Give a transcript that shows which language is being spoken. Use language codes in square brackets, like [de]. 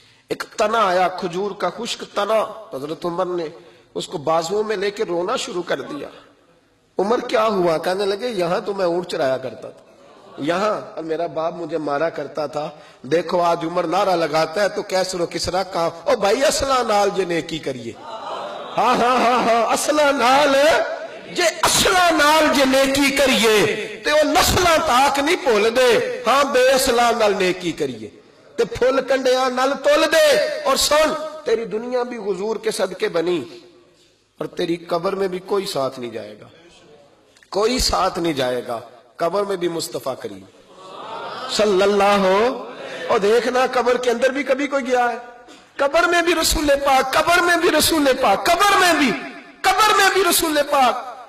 [ur] ایک تنا آیا، کھجور کا خشک تنا، حضرت عمر نے اس کو بازوؤں میں لے کے رونا شروع کر دیا۔ عمر کیا ہوا؟ کہنے لگے یہاں تو میں اونٹ چرایا کرتا تھا، یہاں میرا باپ مجھے مارا کرتا تھا، دیکھو آج عمر نعرہ لگاتا ہے تو کیسر و کسرا کہاں، [pa] او بھائی اصلہ نال جے نیکی کریے، ہاں ہاں ہاں ہاں اصلا نال جے اصلا نال جے نیکی کریے تے وہ نسلاں تاک نہیں بھول دے. ہاں بے اصلا نال نیکی کریے تے پھل کنڈیاں نال تول دے. [ur] اور سن تیری دنیا بھی حضور کے صدقے بنی اور تیری قبر میں بھی کوئی ساتھ نہیں جائے گا, کوئی ساتھ نہیں جائے گا. قبر میں بھی مصطفیٰ کریم صلی اللہ ہو. اور دیکھنا قبر کے اندر بھی کبھی کوئی گیا ہے؟ قبر میں بھی رسول پاک, قبر میں بھی رسول پاک, قبر میں بھی رسول پاک.